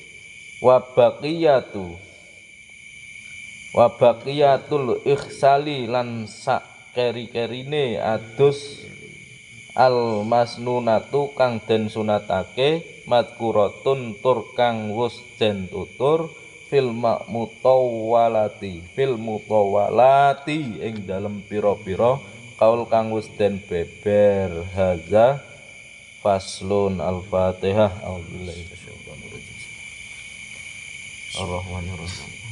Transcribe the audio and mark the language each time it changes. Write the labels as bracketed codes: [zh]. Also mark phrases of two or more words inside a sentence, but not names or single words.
[ar] وبقية الأغسال [jv] lan sak keri-kerine adus al-masnunatu kang den sunatake madkuratun tur kang wus den tutur [ar] في المطولات [jv] ing dalem pira-pira kaul kang wis den beber. [ar] هذا فصل. Al-Fatihah. أعوذ بالله من الشيطان الرجيم. الرحمن الرحيم.